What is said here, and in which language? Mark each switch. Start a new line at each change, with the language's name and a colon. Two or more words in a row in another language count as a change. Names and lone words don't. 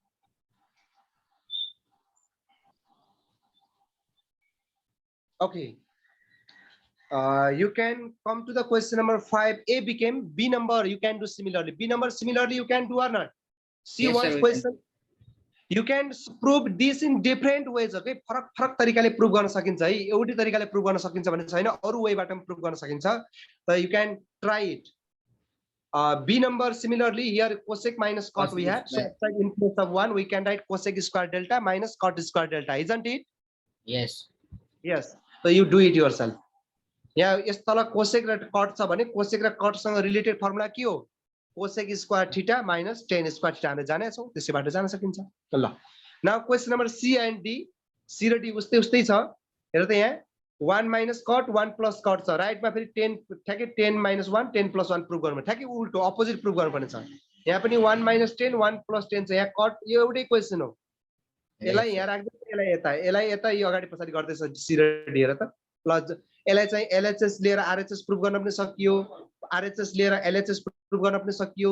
English: Okay, You can come to the question number 5. A became B number. You can do similarly. B number similarly you can do or not? See Yes, sir, one we question. You can prove this in different ways.
Nepali: Okay, फरक फरक तरिकाले प्रुभ गर्न सकिन्छ है. एउटै तरिकाले प्रुभ गर्न सकिन्छ भन्ने छैन, अरु वेबाट पनि प्रुभ गर्न सकिन्छ.
English: So you can try it. B number similarly here cosec minus cot Cosec we have. So square. in place of 1 we can write cosec square delta minus cot square delta, isn't it? Yes. Yes. So you do it yourself.
Nepali: यहाँ यस तल cosec र cot छ भने cosec र cot सँग
English: related formula
Nepali: के हो?
English: cosec square theta minus tan square theta
Nepali: हामीले जाने छौं, त्यसैबाट जान सकिन्छ. ल
English: now question number C and D.
Nepali: C र D उस्तै उस्तै छ. हेर त यहाँ
English: 1 minus cot 1 plus cot
Nepali: छ. राइट मा फेरि 10 ठ्याक्कै
English: 10 minus 1 10 plus 1
Nepali: प्रुभ गर्नु. ठ्याक्कै उल्टो अपोजिट प्रुभ गर्नु पर्ने छ. यहाँ पनि
English: 1 minus 10 1 plus 10
Nepali: छ. यहाँ cot यो एउटै क्वेशन हो. यसलाई यहाँ राख्दै यसलाई यता यो अगाडि पछाडी गर्दैछ C र D. हेर त ल यसलाई चाहिँ LHS लिएर RHS प्रुभ गर्न पनि सकियो, RHS लिएर LHS प्रुभ गर्न पनि सकियो.